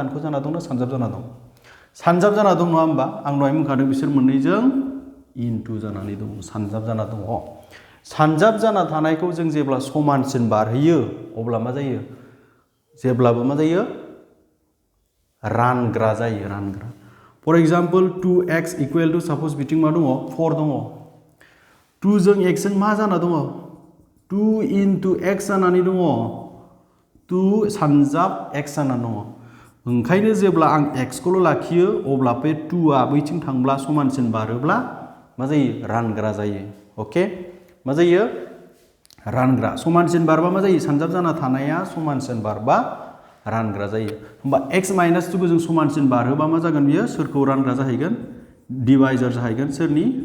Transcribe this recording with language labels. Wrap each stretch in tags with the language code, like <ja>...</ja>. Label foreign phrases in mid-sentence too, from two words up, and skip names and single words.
<brx>दानख' जाना दं ना सानजाब जाना दं सानजाब जाना दं नङा होमबा आं दहाय बुंखादों बिसोर मोननैजों इनटु जानानै दं सानजाब जाना दङ सानजाब जाना थानायखौ जों जेब्ला समानसिन बारहोयो अब्ला मा जायो जेब्लाबो मा जायो रानग्रा जायो रानग्रा</brx> <en>for example</en> <brx>2x</brx> <en>equal to</en> <brx>सपोज बिथिं मा दङ 4 दङ 2 जों x जों मा जाना दङ 2 into x जानानै दङ 2 सानजाब x जानानै दङ ओंखायनो जेब्ला आं x खौल' लाखियो अब्ला बे 2 आ बैथिं थांब्ला समानसिन बारोब्ला मा जायो रानग्रा जायो ओके मा जायो रानग्रा समानसिन बारबा मा जायो सानजाब जाना थानाया समानसिन बारबा रानग्रा जायो होमबा x - 2 खौ जों समानसिन बारहोबा मा जागोन बियो सोरखौ रानग्रा जाहैगोन डिवाइजार जाहैगोन सोरनि</brx>